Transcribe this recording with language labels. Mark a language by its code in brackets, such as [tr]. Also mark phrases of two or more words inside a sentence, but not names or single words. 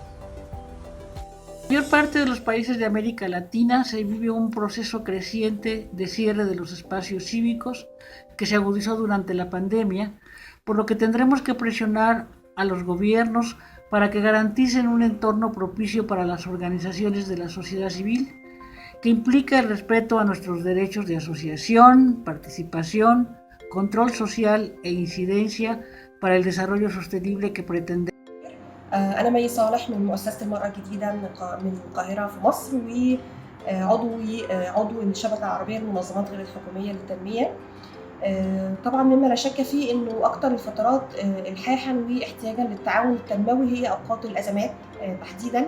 [es] En la mayor parte de los países de América Latina se vive un proceso creciente de cierre de los espacios cívicos que se agudizó durante la pandemia, por lo que tendremos que presionar a los gobiernos para que garanticen un entorno propicio para las organizaciones de la sociedad civil, que implica el respeto a nuestros derechos de asociación, participación, control social e incidencia para el desarrollo sostenible que pretendemos. [ar] أنا مي صالح من مؤسسة المرأة الجديدة من القاهرة في مصر، وعضو الشبكة العربية للمنظمات غير الحكومية للتنمية. طبعا مما لا شك فيه انه اكتر الفترات الحاحا واحتياجا للتعاون التنموي هي اوقات الازمات تحديدا.